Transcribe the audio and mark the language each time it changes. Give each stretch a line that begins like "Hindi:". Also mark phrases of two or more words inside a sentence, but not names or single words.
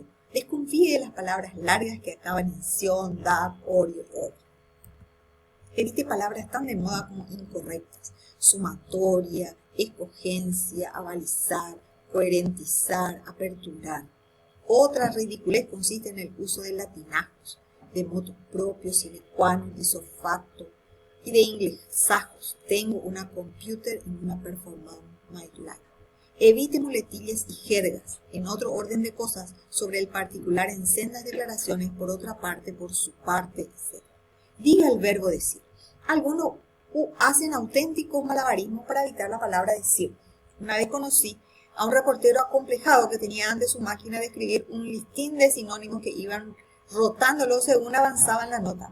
Spanish: Desconfíe de las palabras largas que acaban en sion, dab, orio, or. Evite palabras tan de moda como incorrectas, sumatoria, escogencia, avalizar, coherentizar, aperturar. Otra ridiculez consiste en el uso de latinajos, de
Latin: motus propio, sine qua non, ipso facto,
Spanish: y de inglesajos. Tengo una computer en una performance
English: my life.
Spanish: Evite muletillas y jergas, en otro orden de cosas, sobre el particular en sendas declaraciones, por otra parte, por su parte, etc. Diga el verbo decir. Algunos hacen auténticos malabarismos para evitar la palabra decir. Una vez conocí a un reportero acomplejado que tenía ante su máquina de escribir un listín de sinónimos que iban rotándolo según avanzaba en la nota.